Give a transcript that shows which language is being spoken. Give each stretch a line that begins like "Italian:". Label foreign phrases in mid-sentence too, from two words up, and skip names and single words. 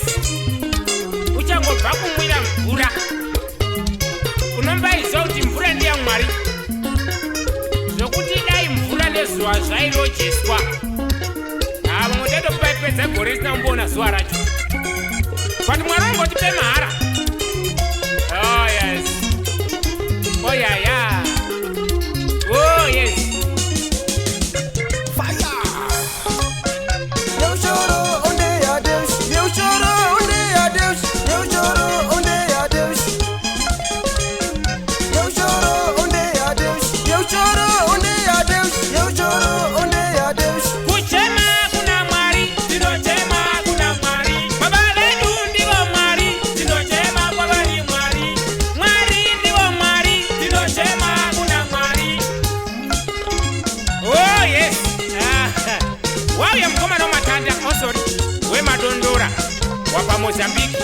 Shona: Uchangobva kumwira mvura unombaziva kuti mvura ndiyaMwari. Zvokuti dai mvura nezuva zvairojeswa vamwe tatopedza gore risina kumboona zuva racho. But Mwari angotipe mahara.
English: Oh yes. Oh yeah. Oh yes. Fire!
Portuguese: Eu choro onde há Deus, eu choro onde há Deus, eu choro onde há Deus. Eu choro onde há Deus, eu choro onde há Deus, eu choro onde há Deus.
Shona: Kuchema kuna Mwari, tinochema kuna Mwari. Baba vedu ndivo Mwari, tinochema kwa vari Mwari. Mwari ndivo Mwari, tinochema kuna Mwari.
English: Oh yes.
Shona: Wauya mukomana wamatanda osori wemadondora wapa Mozambique.